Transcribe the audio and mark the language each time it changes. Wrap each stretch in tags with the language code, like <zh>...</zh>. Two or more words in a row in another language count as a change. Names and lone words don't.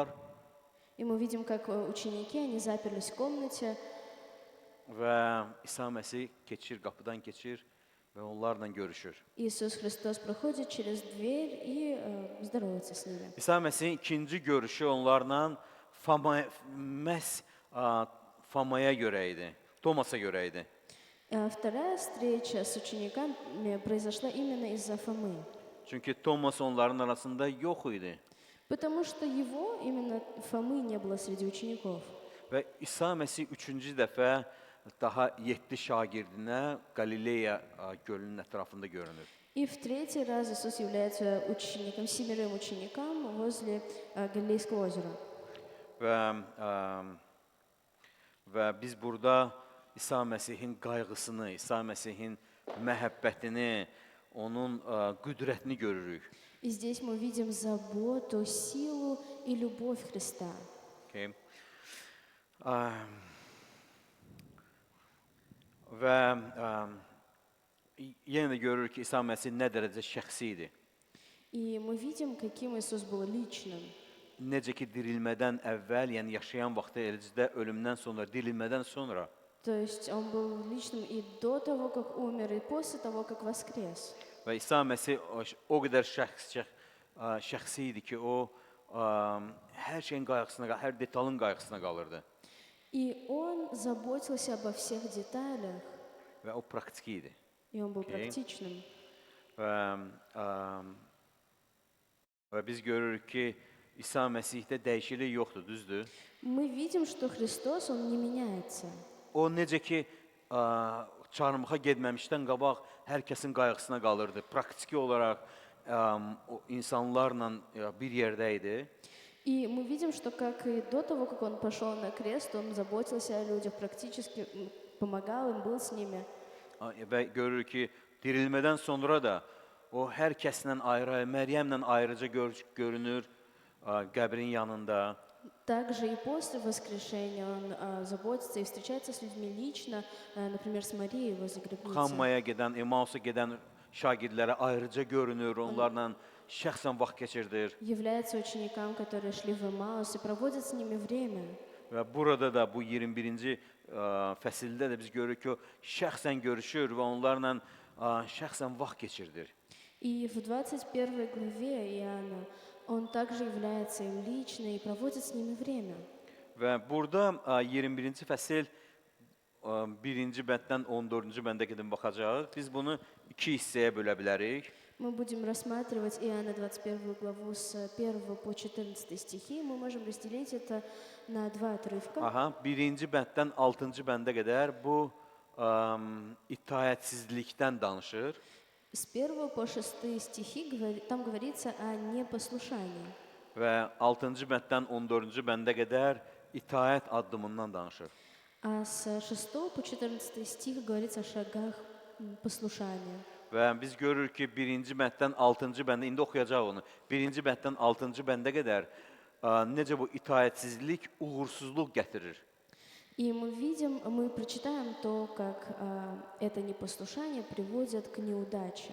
<ru>И мы видим, как ученики, они заперлись в комнате,</ru> <az>və İsa Məsih keçir, qapıdan keçir və onlarla görüşür.</az> <ru>Иисус Христос проходит через дверь и здоровается с ними.</ru> <az>İsa Məsihin ikinci görüşü onlarla Famaya görə idi, Tomasa görə idi.</az> <ru>Вторая встреча с учениками произошла именно из-за Фомы.</ru> <az>Çünki Tomas onların arasında yox idi.</az> <ru>Потому что его, именно Фомы, не было среди учеников.</ru> <az>Və İsa Məsih üçüncü dəfə daha 7 şagirdinə Qalileya gölünün ətrafında görünür.</az> <ru>И в третий раз Иисус является учеником, 7 ученикам возле Галилейского озера.</ru> <az>Və biz burada İsa Məsihin qayğısını, İsa Məsihin məhəbbətini, onun qüdrətini görürük.</az> <ru>И здесь мы видим заботу, силу и любовь Христа. Okay.</ru> <az>Və yenə də görürük ki, İsa Məsih nə dərəcə şəxsi idi.</az> <ru>И мы видим, каким Иисус был личным.</ru> <az>Necə ki, dirilmədən əvvəl, yəni yaşayan vaxtı, eləcə də ölümdən sonra, dirilmədən sonra</az> <ru>То есть Он был личным и до того, как умер, и после того, как воскрес.</ru> <az>və İsa Məsih o qədər şəxsi idi ki, o hər şeyin qayğısına, hər detalın qayğısına qalırdı</az> <ru>И Он заботился обо всех деталях,</ru> <az>və o praktiki idi.</az> <ru>и Он был Окей. практичным.</ru> <az>Və biz görürük ki, İsa Məsihdə dəyişiklik yoxdur, düzdür?</az> <ru>Мы видим, что Христос, Он не меняется.</ru> <az>O necə ki, çarmıxa getməmişdən qabaq hər kəsin qayğısına qalırdı. Praktiki olaraq o insanlarla bir yerdə idi.</az> <ru>И мы видим, что как и до того, как Он пошел на крест, Он заботился о людях, практически помогал им, был с ними.</ru> <az>Və görürük ki, dirilmədən sonra da o hər kəslə ayrı, Məryəmlə ayrıca görünür qəbrin yanında.</az> <ru>Также и после воскрешения Он заботится и встречается с людьми лично, например, с Марией возле гробницы.</ru> <az>Xammaya gedən, Emausa gedən şagirdlərə ayrıca görünür, onlarla şəxsən vaxt keçirdir.</az> <ru>Является ученикам, которые шли в Эмаус, и проводит с ними время.</ru> <az>Və burada da bu 21-ci fəsildə də biz görürük ki, o şəxsən görüşür və onlarla şəxsən vaxt keçirdir.</az> <ru>И в 21 главе Иоанна Он также является им лично и проводит с ними время.</ru> <az>Və burada 21-ci fəsil 1-ci bənddən 14-cü bəndə gedib baxacağıq. Biz bunu 2 hissəyə bölə bilərik.</az> <ru>Мы будем рассматривать Иоанна 21 главу с 1 по 14 стихи. Мы можем разделить это на 2 отрывка.</ru> <az>Aha, 1-ci bənddən 6-cı bəndə qədər bu itaətsizlikdən danışır.</az> <ru>С 1 по 6 стихи там говорится о непослушании.</ru> <az>Və 6-cı bənddən 14-cü bəndə qədər itaət addımından danışır.</az> <ru>А с 6 по 14 стих говорится о шагах послушания.</ru> <az>Və biz görürük ki, 1-ci bənddən 6-cı bəndə, indi oxuyacaq onu, 1-ci bənddən 6-cı bəndə qədər necə bu itaətsizlik uğursuzluq gətirir.</az> <ru>И мы видим, мы прочитаем то, как это непослушание приводит к неудаче.</ru>